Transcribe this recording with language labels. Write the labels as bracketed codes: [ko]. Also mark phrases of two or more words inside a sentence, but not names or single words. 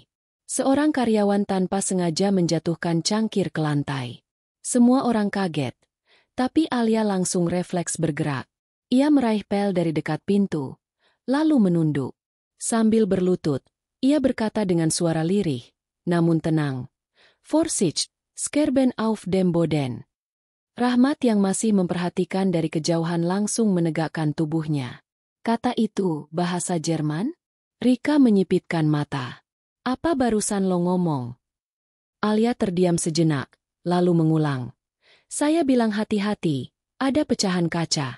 [id] Seorang karyawan tanpa sengaja menjatuhkan cangkir ke lantai. Semua orang kaget, tapi Alia langsung refleks bergerak. Ia meraih pel dari dekat pintu, lalu menunduk. Sambil berlutut, ia berkata dengan suara lirih, namun tenang, [de] "Vorsicht, skerben auf dem Boden." [id] Rahmat yang masih memperhatikan dari kejauhan langsung menegakkan tubuhnya. "Kata itu bahasa Jerman?" Rika menyipitkan mata. "Apa barusan lo ngomong?" Alia terdiam sejenak, lalu mengulang, "Saya bilang hati-hati, ada pecahan kaca."